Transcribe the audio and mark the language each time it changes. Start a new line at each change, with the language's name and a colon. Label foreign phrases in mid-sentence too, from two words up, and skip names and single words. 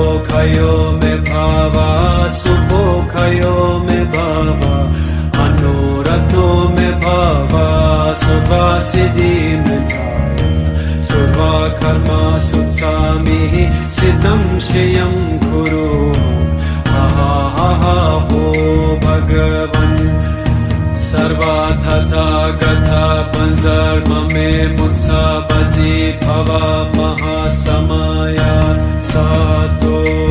Sanskrit: पोष्यो मे भव सुपोष्यो मे भव अनुरक्तो मे भव सर्व सिद्धिं मे प्रयच्छ सर्व कर्म सुचमे चित्तं श्रियं कुरु हा हो भगवन् सर्व तथा गत वज्र मामे मुञ्च वज्री भव महासमय सत्त्व